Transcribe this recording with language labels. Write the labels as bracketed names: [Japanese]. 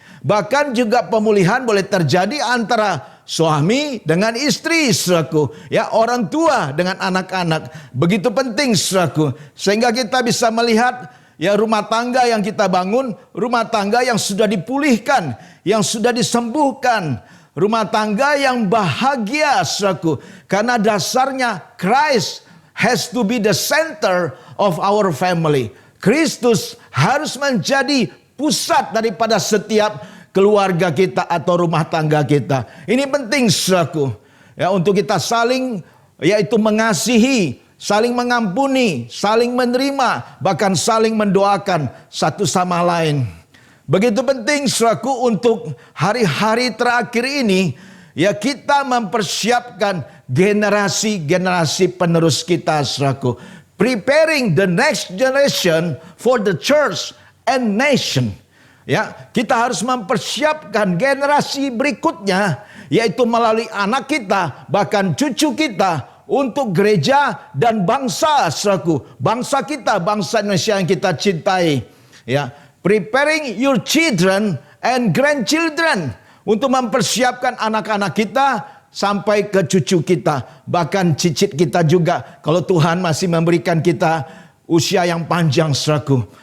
[Indonesian] Bahkan juga pemulihan boleh terjadi antara suami dengan istri, saudaraku. Ya, orang tua dengan anak-anak. Begitu penting, saudaraku. Sehingga kita bisa melihat ya rumah tangga yang kita bangun, rumah tangga yang sudah dipulihkan, yang sudah disembuhkan. Rumah tangga yang bahagia, saudaraku. Karena dasarnya [English] Christ has to be the center of our family. [Indonesian] Kristus harus menjadi pusat daripada setiap keluarga kita atau rumah tangga kita. Ini penting, saudaraku. Ya, untuk kita saling yaitu mengasihi, saling mengampuni, saling menerima, bahkan saling mendoakan satu sama lain. Begitu penting, saudaraku, untuk hari-hari terakhir ini ya kita mempersiapkan generasi-generasi penerus kita, saudaraku. [English] Preparing the next generation for the church and nation. [Indonesian] Ya, kita harus mempersiapkan generasi berikutnya, yaitu melalui anak kita, bahkan cucu kita, untuk gereja dan bangsa, saudaraku. Bangsa kita, bangsa Indonesia yang kita cintai. Ya, [English] preparing your children and grandchildren, [Indonesian] untuk mempersiapkan anak-anak kita sampai ke cucu kita, bahkan cicit kita juga, kalau Tuhan masih memberikan kita usia yang panjang, saudaraku.